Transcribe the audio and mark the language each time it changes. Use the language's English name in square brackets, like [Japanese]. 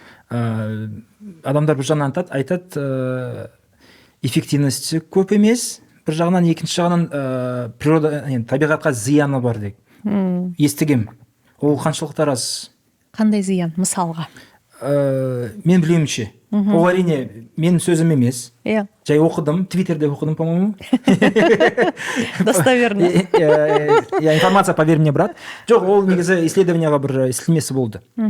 [Kazakh] Адамдар бір жағынан айтады, эффективності көп емес, бір жағынан, екінші жағынан природа, табиғатқа зияны бар деп. Естігем. Ол қаншалықты рас? Қандай зиян, мысалға? Мен білуімше. Ол әрине менің сөзім емес. Жай оқыдым, Твиттерде оқыдым, по-моему. [Russian] Достоверно. Информация, поверь мне, брат. [Kazakh] Жоқ, ол негізі исследованияға бір исследмесі болды.